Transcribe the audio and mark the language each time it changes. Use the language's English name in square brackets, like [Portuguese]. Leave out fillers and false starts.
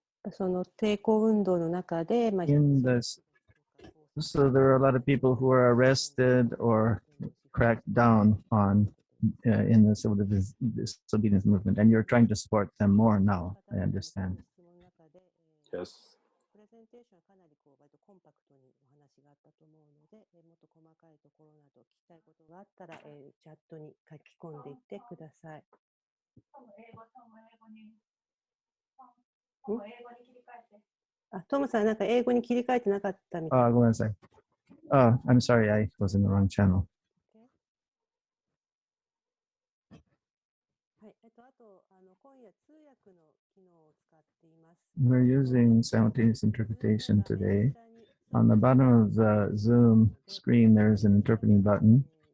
[Japanese] その抵抗運動の中で、 [English] In this, so there are a lot of people who are arrested or cracked down on in the civil disobedience movement, and you're trying to support them more now, I understand. Yes. [Japanese] プレゼンテーションはかなりコンパクトにお話があったと思うので、もっと細かいところなど聞きたいことがあったら、チャットに書き込んでいってください。トムさん、なんか英語に切り替えてなかったみたい。ごめんなさい。 [English] I'm sorry, I was in the wrong channel. [Japanese] はい、あと、今夜通訳の機能を使っています。 [English] We're using simultaneous interpretation today. On the bottom of the Zoom screen, there's an interpreting button.